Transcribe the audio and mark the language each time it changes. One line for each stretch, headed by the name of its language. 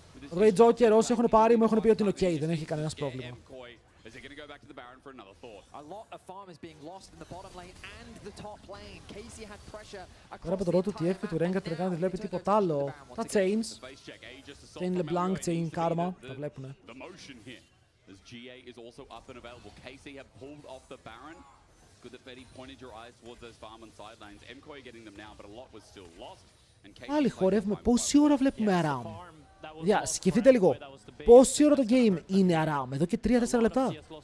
Greek: Ray Joker, όσοι έχουν πάρει μου έχουν πει ότι είναι ok, δεν έχει κανένας πρόβλημα.
English: Is it going to go back to the Baron for another thought? A lot of farm is being lost in the bottom lane and the top lane. Casey had pressure across.
Greek: Τώρα από το ρότο TF και του Rengar τελικά δεν βλέπει τίποτα άλλο. Τα chains. Chain LeBlanc, Chain Karma. Τα βλέπουνε.
English: The motion here as GA is also up and available. Casey have pulled off the Baron. Good that Betty pointed your eyes towards those farm and side lanes. Mkoi getting them now, but a lot was still lost.
Greek: Πάλι χορεύουμε. Πόση ώρα βλέπουμε Aram? Για, σκεφτείτε λίγο. Πόση ώρα το game είναι Aram? Εδώ και 3-4 λεπτά.